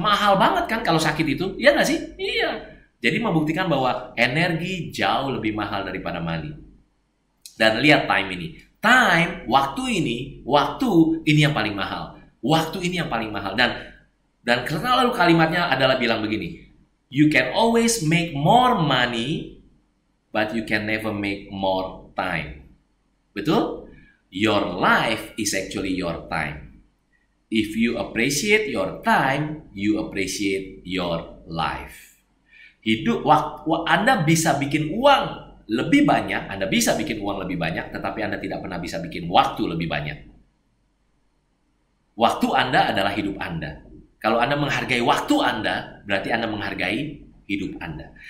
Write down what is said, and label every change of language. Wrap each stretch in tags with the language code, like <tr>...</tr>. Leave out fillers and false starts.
<id>Mahal banget kan kalau sakit itu, iya nggak sih? Iya. Jadi membuktikan bahwa energi jauh lebih mahal daripada money. Dan lihat time ini. Time, waktu ini yang paling mahal. Waktu ini yang paling mahal. Dan karena lalu kalimatnya adalah bilang begini.</id> <en>You can always make more money, but you can never make more time. Betul? Your life is actually your time. If you appreciate your time, you appreciate your life.</en> <id>Hidup, Anda bisa bikin uang lebih banyak, Anda bisa bikin uang lebih banyak, tetapi Anda tidak pernah bisa bikin waktu lebih banyak. Waktu Anda adalah hidup Anda. Kalau Anda menghargai waktu Anda, berarti Anda menghargai hidup Anda.</id>